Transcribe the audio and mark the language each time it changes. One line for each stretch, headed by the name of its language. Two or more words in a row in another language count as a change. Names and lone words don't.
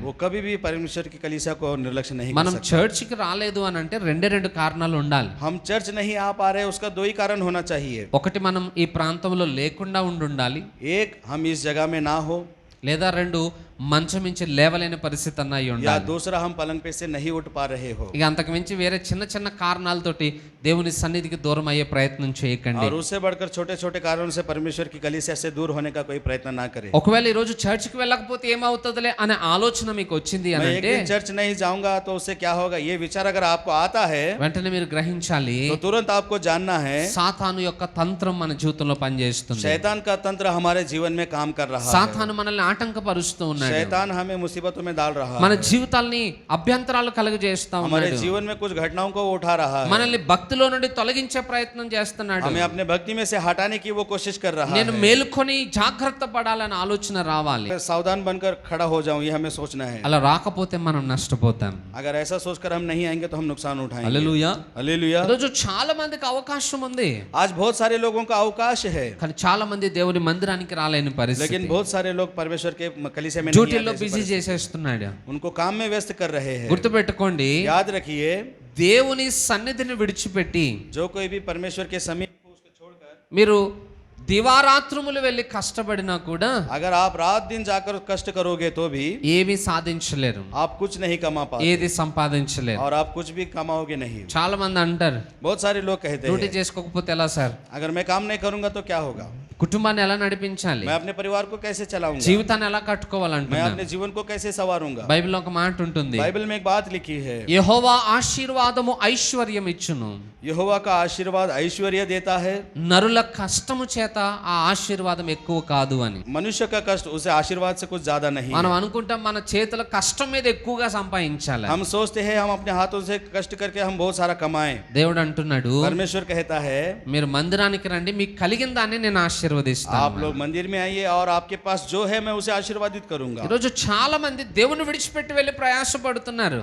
Hindi: वो कभी भी परमेश्वर की कलीसिया को निर्लक्ष्य नहीं कर
Telugu: మనం
Hindi: सकता।
Telugu: చర్చ్కి రాలేదు అని అంటే రెండు కారణాలు ఉండాలి.
Hindi: हम चर्च नहीं आ पा रहे, उसका दो ही कारण होना चाहिए।
Telugu: ఒకటి, మనం ఈ ప్రాంతంలో లేకుండా ఉండాలి.
Hindi: एक, हम इस जगह में ना हो,
Telugu: లేదా రెండు, మంచం మించి లేవలేని పరిస్థితి అన్న అయి
Hindi: या
Telugu: ఉండాలి.
Hindi: दूसरा हम पलंग पे से नहीं उठ पा रहे हो।
Telugu: ఇక అంతకు మించి వేరే చిన్న చిన్న కారణాలతోటి దేవుని సన్నిధికి దూరం అయ్యే ప్రయత్నం చేయకండి.
Hindi: और उससे बढ़कर छोटे छोटे कारणों से परमेश्वर की कलीसिया से दूर होने का कोई प्रयत्न ना करें।
Telugu: ఒకవేళ ఈ రోజు చర్చ్కి వెళ్ళకపోతే ఏమవుతుందిలే అనే ఆలోచన మీకు వచ్చింది అని
Hindi: मैं एक
Telugu: అంటే
Hindi: दिन चर्च नहीं जाऊंगा तो उससे क्या होगा, ये विचार अगर आपको आता है
Telugu: వెంటనే మీరు గ్రహించాలి,
Hindi: तो तुरंत आपको जानना है
Telugu: సాతాను యొక్క తంత్రం మన జీవితంలో పనిచేస్తుంది.
Hindi: शैतान का तंत्र हमारे जीवन में काम कर रहा है।
Telugu: సాతాను మనల్ని ఆటంకపరుస్తూ ఉన్నాడు.
Hindi: शैतान हमें मुसीबतों में डाल रहा
Telugu: మన
Hindi: है,
Telugu: జీవితాల్ని అభ్యంతరాలు కలుగజేస్తా
Hindi: हमारे
Telugu: ఉన్నాడు.
Hindi: जीवन में कुछ घटनाओं को वो उठा रहा है,
Telugu: మనల్ని భక్తిలో నుండి తొలగించే ప్రయత్నం చేస్తున్నాడు.
Hindi: हमें अपने भक्ति में से हटाने की वो कोशिश कर रहा
Telugu: నేను
Hindi: है।
Telugu: మేలుకొని జాగ్రత్త పడాలనే ఆలోచన రావాలి.
Hindi: सावधान बनकर खड़ा हो जाऊं, ये हमें सोचना है।
Telugu: అలా రాకపోతే మనం నష్టపోతాం.
Hindi: अगर ऐसा सोचकर हम नहीं आएंगे तो हम नुकसान उठाएंगे।
Telugu: హల్లెలూయా.
Hindi: हालेलुया।
Telugu: ఈరోజు చాలా మందికి అవకాశం ఉంది,
Hindi: आज बहुत सारे लोगों का अवकाश है,
Telugu: కానీ చాలా మంది దేవుని మందిరానికి రాలేని పరిస్థితి.
Hindi: लेकिन बहुत सारे लोग परमेश्वर के कलीसिया में नहीं
Telugu: డ్యూటీలో
Hindi: आते,
Telugu: బిజీ చేసేస్తున్నాడు.
Hindi: उनको काम में व्यस्त कर रहे हैं।
Telugu: గుర్తుపెట్టుకోండి,
Hindi: याद रखिए,
Telugu: దేవుని సన్నిధిని విడిచిపెట్టి
Hindi: जो कोई भी परमेश्वर के समीप हो उसको छोड़कर
Telugu: మీరు దివారాత్రములు వెళ్ళి కష్టపడినా కూడా
Hindi: अगर आप रात दिन जाकर कष्ट करोगे तो भी
Telugu: ఏమీ సాధించలేరు,
Hindi: आप कुछ नहीं कमा पाते
Telugu: ఏది సంపాదించలేరు.
Hindi: और आप कुछ भी कमाओगे नहीं।
Telugu: చాలా మంది అంటారు,
Hindi: बहुत सारे लोग कहते
Telugu: డ్యూటీ
Hindi: हैं,
Telugu: చేసుకోకపోతే ఎలా సార్,
Hindi: अगर मैं काम नहीं करूंगा तो क्या होगा,
Telugu: కుటుంబాన్ని ఎలా నడిపించాలి,
Hindi: मैं अपने परिवार को कैसे चलाऊंगा,
Telugu: జీవితాన్ని ఎలా
Hindi: मैं
Telugu: కట్టుకోవాలంటున్నారు.
Hindi: अपने जीवन को कैसे संवारूंगा।
Telugu: బైబిల్లో ఒక మాట ఉంటుంది,
Hindi: बाइबल में एक बात लिखी है,
Telugu: యెహోవా ఆశీర్వాదము ఐశ్వర్యం ఇచ్చును,
Hindi: यहोवा का आशीर्वाद ऐश्वर्य देता है,
Telugu: నరుల కష్టము చేత ఆ ఆశీర్వాదం ఎక్కువ కాదు అని.
Hindi: मनुष्य का कष्ट उसे आशीर्वाद से कुछ ज्यादा नहीं
Telugu: మనం
Hindi: है।
Telugu: అనుకుంటాం మన చేతుల కష్టం మీద ఎక్కువగా సంపాదించాలి.
Hindi: हम सोचते हैं हम अपने हाथों से कष्ट करके हम बहुत सारा कमाएं।
Telugu: దేవుడు అంటున్నాడు,
Hindi: परमेश्वर कहता है,
Telugu: మీరు మందిరానికి రండి, మీకు కలిగిన దాన్ని నేను ఆశీర్వదిస్తాను.
Hindi: आप लोग मंदिर में आइए और आपके पास जो है मैं उसे आशीर्वादित करूंगा।
Telugu: ఈరోజు చాలా మంది దేవుని విడిచిపెట్టి వెళ్ళి ప్రయాసపడుతున్నారు.